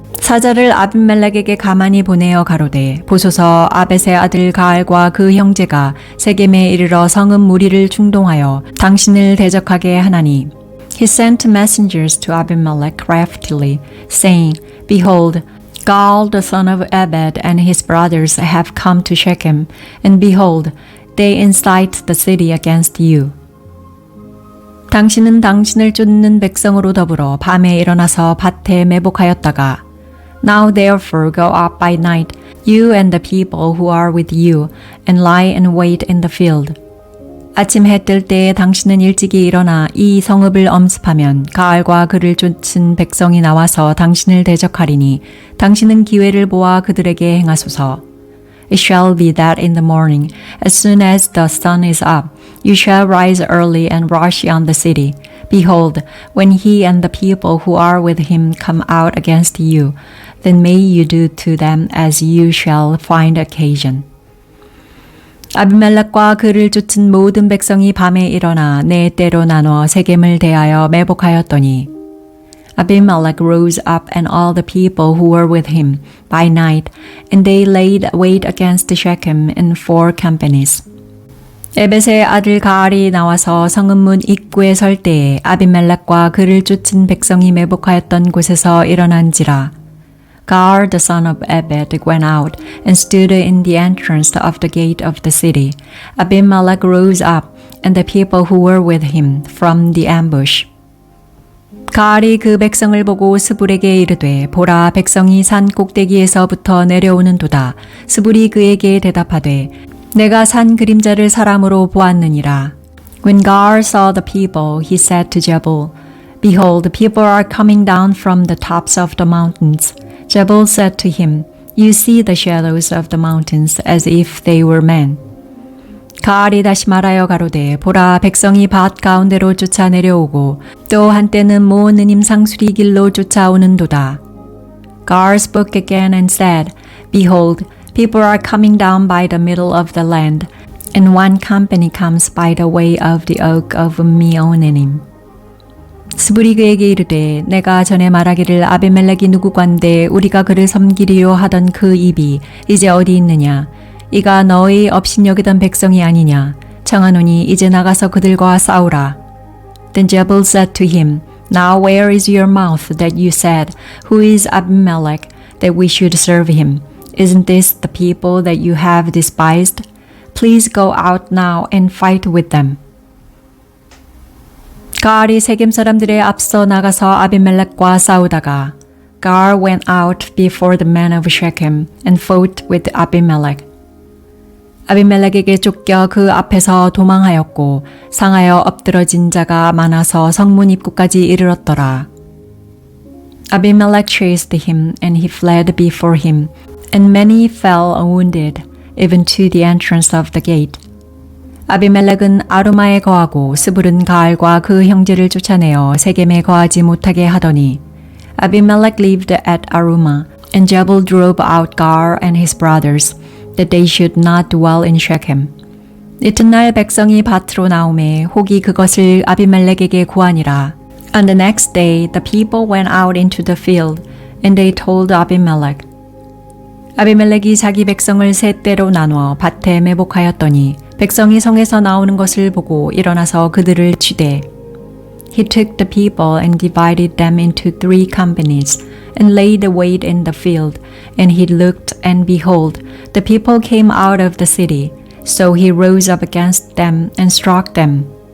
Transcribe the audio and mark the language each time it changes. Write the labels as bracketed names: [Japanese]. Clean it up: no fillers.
[Korean] 사자를 아비멜렉에게 가만히 보내어 가로되 보소서 아벳의 아들 가알과 그 형제가 세겜에 이르러 성읍 무리를 충동하여 당신을 대적하게 하나니. [English] He sent messengers to Abimelech craftily, saying, Behold, Gaal, the son of Ebed, and his brothers have come to Shechem, and behold, they incite the city against you. [Korean] 당신은 당신을 쫓는 백성으로 더불어 밤에 일어나서 밭에 매복하였다가 [English] Now therefore go up by night, you and the people who are with you, and lie in wait in the field. [Korean] 아침 해 뜰 때에 당신은 일찍이 일어나 이 성읍을 엄습하면 가알과 그를 쫓은 백성이 나와서 당신을 대적하리니 당신은 기회를 보아 그들에게 행하소서. [English] It shall be that in the morning, as soon as the sun is up, you shall rise early and rush on the city. Behold, when he and the people who are with him come out against you, then may you do to them as you shall find occasion. [Korean] 아비멜렉과 그를 쫓은 모든 백성이 밤에 일어나 네 때로 나눠 세겜을 대하여 매복하였더니 [English] Abimelech rose up and all the people who were with him by night, and they laid wait against Shechem in 4 companies. [Korean] 에벳의 아들 가알이 나와서 성읍 문 입구에 설 때에 아비멜렉과 그를 쫓은 백성이 매복하였던 곳에서 일어난지라. [English] Gaal, the son of Ebed, went out and stood in the entrance of the gate of the city. Abimelech rose up, and the people who were with him from the ambush. [Korean] 가알이 그 백성을 보고 스불에게 이르되 보라 백성이 산 꼭대기에서부터 내려오는도다. 스불이 그에게 대답하되 내가 산 그림자를 사람으로 보았느니라. [English] When Gaal saw the people, he said to Jabal, Behold, the people are coming down from the tops of the mountains. Jabal said to him, You see the shadows of the mountains as if they were men. [Korean] 가알이 다시 말하여 가로되 보라 백성이 밭 가운데로 쫓아 내려오고 또 한때는 모 느님 상수리 길로 쫓아오는도다. [English] Gaal spoke again and said, Behold, people are coming down by the middle of the land, and one company comes by the way of the oak of Meonenim. [Korean] 스불이 그에게 이르되 내가 전에 말하기를 아비멜렉이 누구관데 우리가 그를 섬기리요 하던 그 입이 이제 어디 있느냐. 이가 너의 업신여기던 백성이 아니냐. 청하노니 이제 나가서 그들과 싸우라. [English] Then Jabal said to him, Now where is your mouth that you said, Who is Abimelech, that we should serve him? Isn't this the people that you have despised? Please go out now and fight with them. [Korean] 가알이 세겜 사람들의 앞서 나가서 아비멜렉과 싸우다가 [English] Gaal went out before the men of Shechem and fought with Abimelech. [Korean] 아비멜렉에게 쫓겨 그 앞에서 도망하였고 상하여 엎드러진 자가 많아서 성문 입구까지 이르렀더라. [English] Abimelech chased him and he fled before him, and many fell wounded, even to the entrance of the gate. [Korean] 아비멜렉은 아루마에 거하고 스불은 가알과 그 형제를 쫓아내어 세겜에 거하지 못하게 하더니 [English] Abimelech lived at Aruma, and Jabal drove out Gaal and his brothers, that they should not dwell in Shechem. [Korean] 이튿날 백성이 밭으로 나오매 혹이 그것을 아비멜렉에게 고하니라. [English] On the next day the people went out into the field, and they told Abimelech. [Korean] 아비멜렉이 자기 백성을 세 때로 나누어 밭에 매복하였더니 백성이 성에서 나오는 것을 보고 일어나서 그들을 치되 [English] He took the people and divided them into 3 companies and laid wait in the field. And he looked, and behold, the people came out of the city. So he rose up against them and struck them.